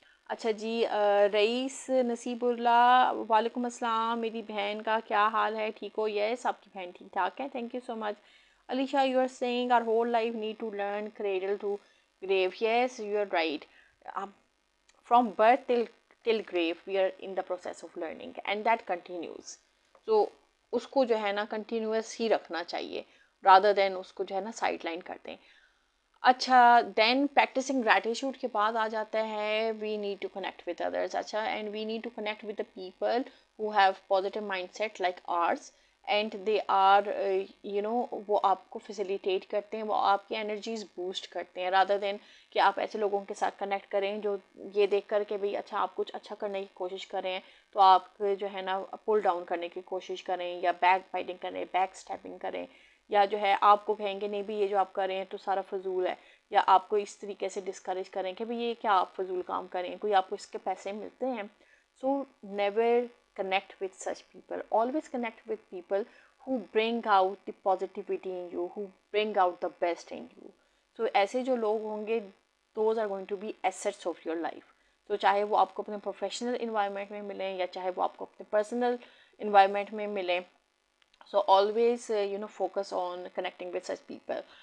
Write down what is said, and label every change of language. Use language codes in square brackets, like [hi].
[hi] अच्छा जी, रईस नसीबुल्ला, वालेकुम अस्सलाम, मेरी बहन का क्या हाल है, ठीक हो? [en] yes, [hi] आपकी बहन ठीक ठाक है, [en] Thank you so much. Alisha, you are saying our whole life need to learn cradle to grave. Yes, you are right. From birth till grave we are in the process of learning and that continues. [hi] So उसको जो है ना continuous ही रखना चाहिए [en] rather than [hi] उसको जो है ना साइड लाइन कर दें. [en] अच्छा then practising gratitude [hi] के बाद आ जाता है [en] We need to connect with others. [hi] अच्छा [en] and we need to connect with the people who have positive mindset like ours and they are [hi] वो आपको फैसिलिटेट करते हैं, वो आपकी एनर्जीज बूस्ट करते हैं रादर देन कि आप ऐसे लोगों के साथ कनेक्ट करें जो ये देख कर के भाई अच्छा आप कुछ अच्छा करने की कोशिश करें तो आप जो है ना पुल डाउन करने की कोशिश करें या बैक फाइटिंग करें, बैक स्टैपिंग करें, या जो है आपको कहेंगे नहीं भी ये जो आप कर रहे हैं तो सारा फजूल है, या आपको इस तरीके से डिस्करेज करें कि भाई ये क्या आप फजूल काम करें, कोई आपको इसके पैसे मिलते हैं. [en] So never connect with such people. Always connect with people who bring out the positivity in you, who bring out the best in you. So [hi] ऐसे जो लोग होंगे [en] those are going to be assets of your life. [hi] तो चाहे वो आपको अपने professional environment में मिलें या चाहे वो आपको अपने पर्सनल इन्वायरमेंट में मिलें. [en] So always focus on connecting with such people.